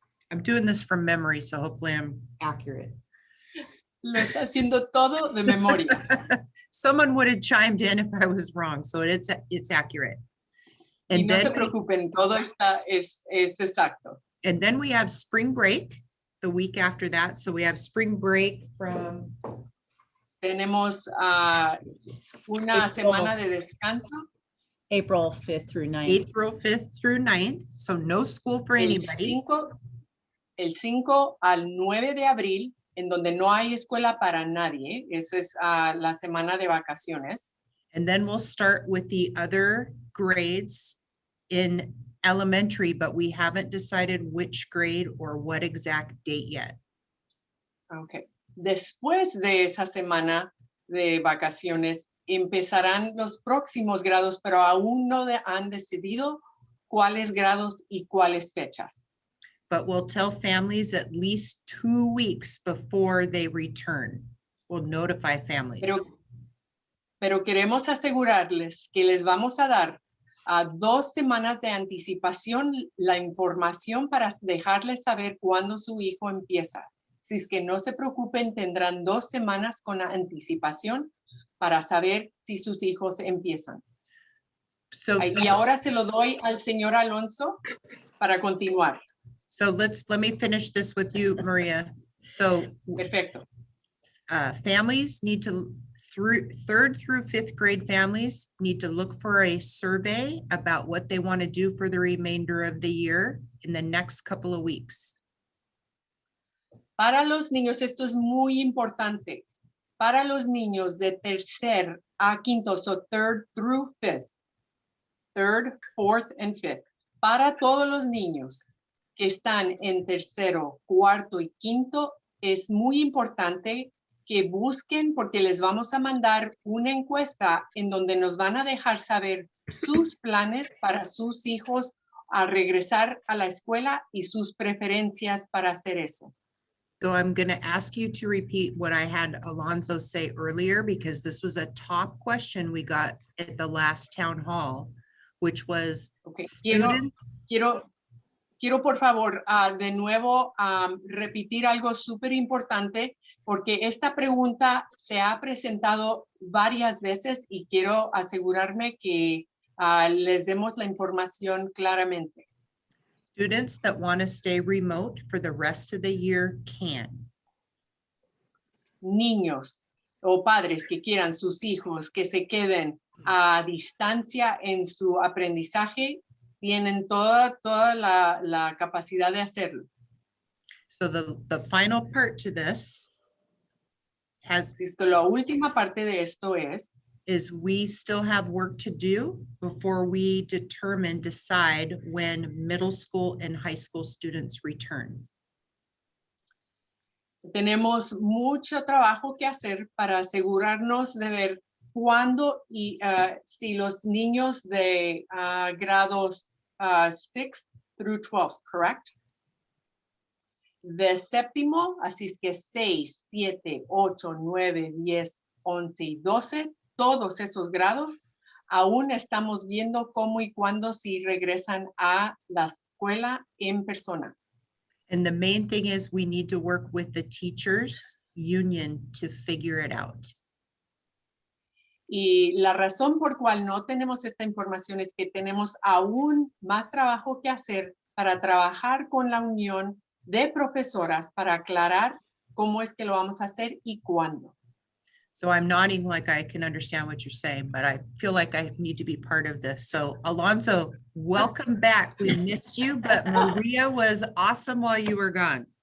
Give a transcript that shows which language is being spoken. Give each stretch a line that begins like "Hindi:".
English: I'm doing this from memory, so hopefully I'm accurate.
Spanish: Lo está haciendo todo de memoria.
English: Someone would have chimed in if I was wrong, so it's accurate.
Spanish: Y
English: And
Spanish: no se
English: then,
Spanish: preocupen, todo es exacto.
English: and then we have spring break the week after that. So we have spring break from
Spanish: Tenemos una semana de descanso.
English: April 5th through 9th. April 5th through 9th. So no school for anybody.
Spanish: El 5 al 9 de abril, en donde no hay escuela para nadie. Esa es la semana de vacaciones.
English: And then we'll start with the other grades in elementary, but we haven't decided which grade or what exact date yet. Okay.
Spanish: Después de esa semana de vacaciones, empezarán los próximos grados, pero aún no han decidido cuáles grados y cuáles fechas.
English: But we'll tell families at least 2 weeks before they return. We'll notify families.
Spanish: Pero queremos asegurarles que les vamos a dar a 2 semanas de anticipación la información para dejarles saber cuándo su hijo empieza. Si es que no se preocupen, tendrán 2 semanas con anticipación para saber si sus hijos empiezan.
English: So,
Spanish: y ahora se lo doy al señor Alonso para continuar.
English: So let me finish this with you, Maria. So
Spanish: Perfecto.
English: Families need to, third through fifth grade families need to look for a survey about what they want to do for the remainder of the year in the next couple of weeks.
Spanish: Para los niños, esto es muy importante. Para los niños de tercer a quinto,
English: so third through fifth, third, fourth, and fifth.
Spanish: Para todos los niños que están en tercero, cuarto y quinto, es muy importante que busquen, porque les vamos a mandar una encuesta en donde nos van a dejar saber sus planes para sus hijos a regresar a la escuela y sus preferencias para hacer eso.
English: So I'm going to ask you to repeat what I had Alonso say earlier, because this was a top question we got at the last town hall, which was students.
Spanish: Quiero por favor de nuevo repetir algo súper importante, porque esta pregunta se ha presentado varias veces y quiero asegurarme que les demos la información claramente.
English: Students that want to stay remote for the rest of the year can.
Spanish: Niños o padres que quieran sus hijos que se queden a distancia en su aprendizaje tienen toda la capacidad de hacerlo.
English: So the final part to this has
Spanish: La última parte de esto es
English: is we still have work to do before we decide when middle school and high school students return.
Spanish: Tenemos mucho trabajo que hacer para asegurarnos de ver cuándo y si los niños de grados
English: 6th through 12th, correct?
Spanish: De séptimo, así es que 6, 7, 8, 9, 10, 11 y 12, todos esos grados, aún estamos viendo cómo y cuándo si regresan a la escuela en persona.
English: And the main thing is we need to work with the teachers union to figure it out.
Spanish: Y la razón por cual no tenemos esta información es que tenemos aún más trabajo que hacer para trabajar con la unión de profesoras para aclarar cómo es que lo vamos a hacer y cuándo.
English: So I'm nodding like I can understand what you're saying, but I feel like I need to be part of this. So Alonso, welcome back. We missed you, but Maria was awesome while you were gone.